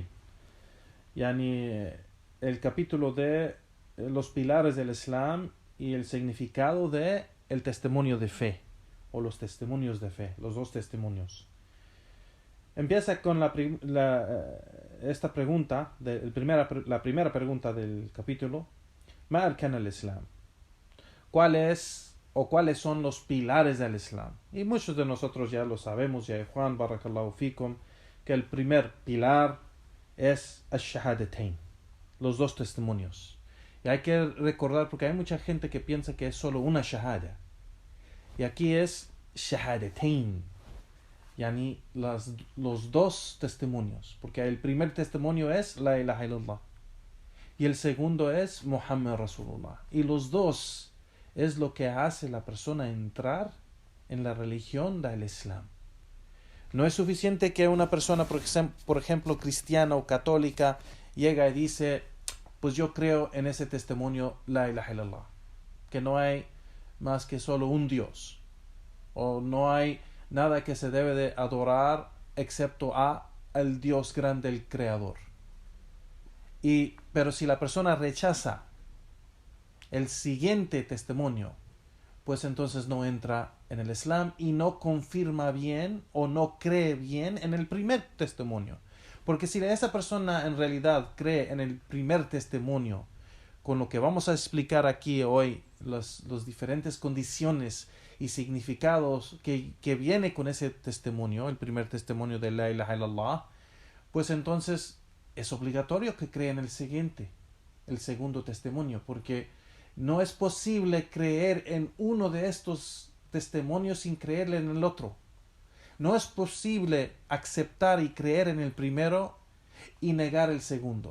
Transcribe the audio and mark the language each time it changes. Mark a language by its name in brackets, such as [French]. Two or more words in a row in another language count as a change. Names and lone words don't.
[Spanish] Yani el capítulo de los pilares del Islam y el significado de el testimonio de fe, o los testimonios de fe, los dos testimonios. Empieza con esta pregunta, la primera pregunta del capítulo. [Arabic] ما أركان الإسلام. [Spanish] ¿Cuáles son los pilares del Islam? Y muchos de nosotros ya lo sabemos, ya Juan, [Arabic] بارك الله فيكم, [Spanish] que el primer pilar es al-Shahadatain, los dos testimonios. Y hay que recordar, porque hay mucha gente que piensa que es solo una shahada. Y aquí es Shahadatain, yani los dos testimonios. Porque el primer testimonio es [Arabic] لا إله إلا الله. [Spanish] Y el segundo es [Arabic] محمد رسول الله. [Spanish] Y los dos es lo que hace la persona entrar en la religión del Islam. No es suficiente que una persona, por ejemplo, cristiana o católica, llega y dice, pues yo creo en ese testimonio [Arabic] لا إله إلا الله, [Spanish] que no hay más que solo un Dios, o no hay nada que se debe de adorar excepto al Dios grande, el Creador. Pero si la persona rechaza el siguiente testimonio, pues entonces no entra en el Islam y no confirma bien o no cree bien en el primer testimonio. Porque si esa persona en realidad cree en el primer testimonio, con lo que vamos a explicar aquí hoy, las diferentes condiciones y significados que viene con ese testimonio, el primer testimonio de [Arabic] لا إله إلا الله, [Spanish] pues entonces es obligatorio que crea en el segundo testimonio, porque no es posible creer en uno de estos testimonios sin creerle en el otro. No es posible aceptar y creer en el primero y negar el segundo.